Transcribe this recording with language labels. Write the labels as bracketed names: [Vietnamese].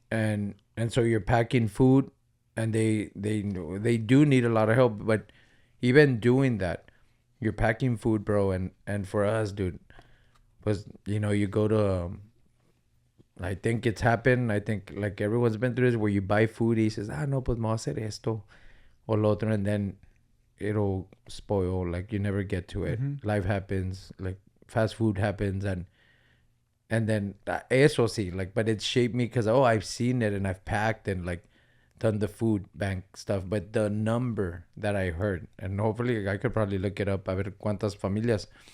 [English] And so you're packing food, and they do need a lot of help. But even doing that, you're packing food, bro. And for us, dude, was you go to. I think it's happened. I think like everyone's been through this where you buy food. He says, no, [Spanish] pues me voy a hacer esto o lo otro, [English] and then it'll spoil. Like you never get to it. Mm-hmm. Life happens. Like fast food happens, and then [Spanish] eso sí, [English] like, but it shaped me because I've seen it and I've packed and like done the food bank stuff. But the number that I heard, and hopefully I could probably look it up, [Spanish] a ver cuántas familias.